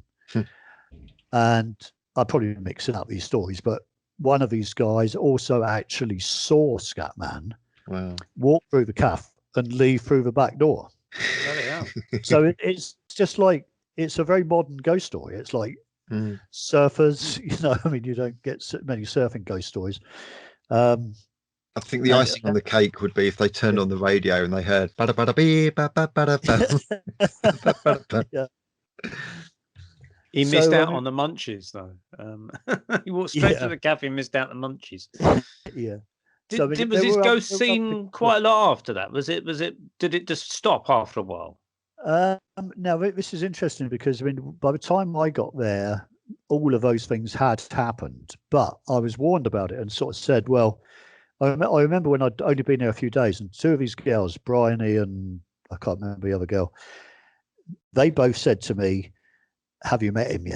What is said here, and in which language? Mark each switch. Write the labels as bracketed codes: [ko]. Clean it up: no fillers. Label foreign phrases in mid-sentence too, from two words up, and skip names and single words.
[en] And I'm probably mixing up these stories, but one of these guys also actually saw Scatman walk through the calf and leave through the back door. So it's just like, it's a very modern ghost story. It's like surfers, you know, I mean, you don't get so many surfing ghost stories. I think the icing on the cake would be if they turned on the radio and they heard bada bada bee ba ba bada ba. Yeah. He missed out on the munchies, though. He walked straight to the cafe and missed out the munchies. Yeah. Was his ghost seen quite a lot after that? Did it just stop after a while? Now, this is interesting because, I mean, by the time I got there, all of those things had happened, but I was warned about it and sort of said, well, I remember when I'd only been there a few days, and two of these girls, Bryony and I can't remember the other girl, they both said to me, "Have you met him yet?"